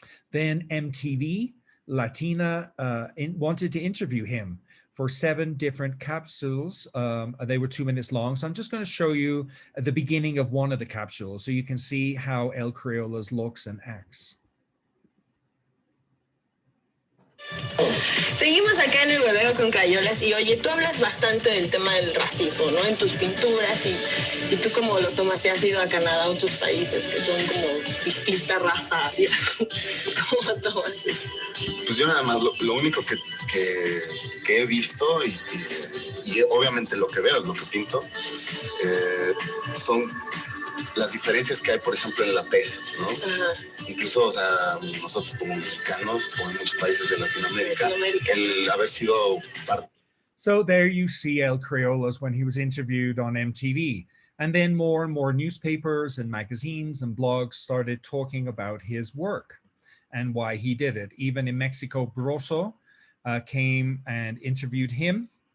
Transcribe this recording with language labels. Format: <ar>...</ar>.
<en>Then MTV Latina wanted to interview him for 7 different capsules. They were 2 minutes long. So I'm just going to show you at the beginning of one of the capsules so you can see how El Criollas looks and acts.</en> <es>Seguimos acá en el huevero con crayolas y oye, tú hablas bastante del tema del racismo, ¿no? En tus pinturas y tú cómo lo tomas si has ido a Canadá o otros países que son como distinta raza, ¿cómo tomas? Pues yo nada más, lo único que he visto y obviamente lo que veo, lo que pinto, son las diferencias que hay, por ejemplo, en la tez, ¿no? Ajá. Incluso, o sea, nosotros como mexicanos o en muchos países de Latinoamérica, el haber sido parte.</es> <en>So there you see El Criollas when he was interviewed on MTV. And then more and more newspapers and magazines and blogs started talking about his work and why he did it. Even in Mexico, Broso came and interviewed him.</en>